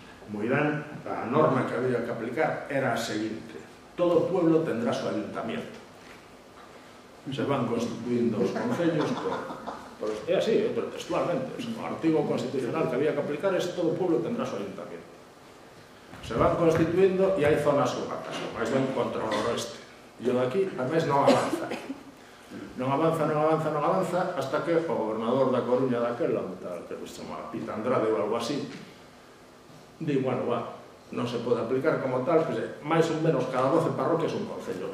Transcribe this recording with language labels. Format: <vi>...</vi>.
<gl>Moi ben, a norma que había que aplicar era a seguinte:</gl> <es>todo pueblo tendrá su ayuntamiento. Se van constituyendo</es> <gl>os concellos é así, pero textualmente. O artigo constitucional que había que aplicar</gl> <es>es todo pueblo tendrá su ayuntamiento. Se van constituyendo</es> <gl>e hai zonas urbanas, máis ben contra o noroeste. E o daqui, a mes, non avanza. Non avanza, hasta que o gobernador da Coruña daquela, que se chama Pita Andrade ou algo así, di, bueno, non se pode aplicar como tal, que máis ou menos cada 12 parroquias un concello.</gl>